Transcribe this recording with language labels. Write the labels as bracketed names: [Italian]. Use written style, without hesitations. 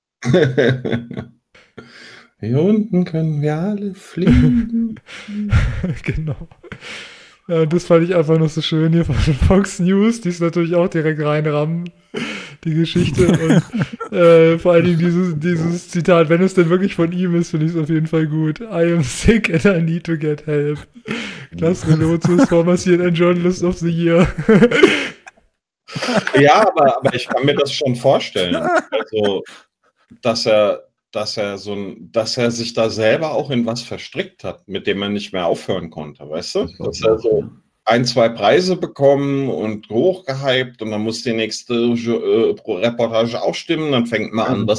[German] Hier unten können wir alle fliegen. Genau. Ja, das fand ich einfach noch so schön hier von Fox News, die ist natürlich auch direkt reinrammen. Die Geschichte und vor allen Dingen dieses Zitat, wenn es denn wirklich von ihm ist, finde ich es auf jeden Fall gut. [English] I am sick and I need to get help. Klaus Relotius ist former CNN Journalist of the Year. [German] Ja, aber ich kann mir das schon vorstellen. Also, dass er sich da selber auch in was verstrickt hat, mit dem er nicht mehr aufhören konnte, weißt du? Dass er so ein, zwei Preise bekommen und hochgehypt und dann muss die nächste Reportage auch stimmen, dann fängt man an.